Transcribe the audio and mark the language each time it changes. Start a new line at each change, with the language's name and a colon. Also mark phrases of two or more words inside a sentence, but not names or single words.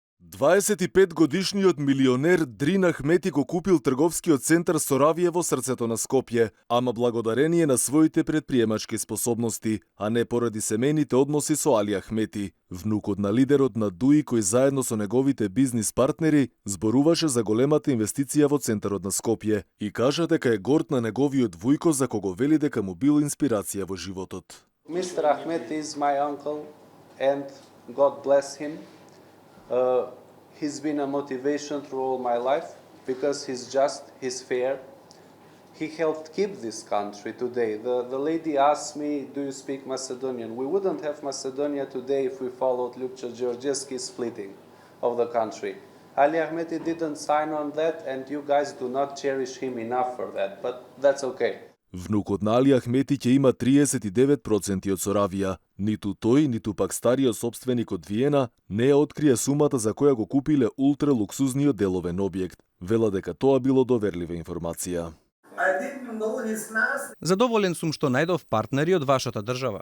Macedonian: 25-годишниот милионер Дрин Ахмети го купил трговскиот центар Соравие во срцето на Скопје, ама благодарение на своите предприемачки способности, а не поради семејните односи со Али Ахмети, внукот на лидерот на ДУИ кој заедно со неговите бизнис партнери зборуваше за големата инвестиција во центарот на Скопје и кажа дека е горд на неговиот вујко за кого вели дека му бил инспирација во животот.
English: Mr. Ahmed is my uncle and God bless him. He's been a motivation through all my life because he's just, he's fair. He helped keep this country today. The lady asked me, do you speak Macedonian? We wouldn't have Macedonia today if we followed Ljupča Georgievski's splitting of the country. Ali Ahmeti didn't sign on that and you guys do not cherish him enough for that, but that's okay.
Macedonian: Внукот на Али Ахмети ќе има 39% од Соравија. Ниту тој, ниту пак стариот собственик од Виена не ја открија сумата за која го купиле ултралуксузниот деловен објект. Вела дека тоа било доверлива информација. Задоволен сум што најдов партнери од вашата држава.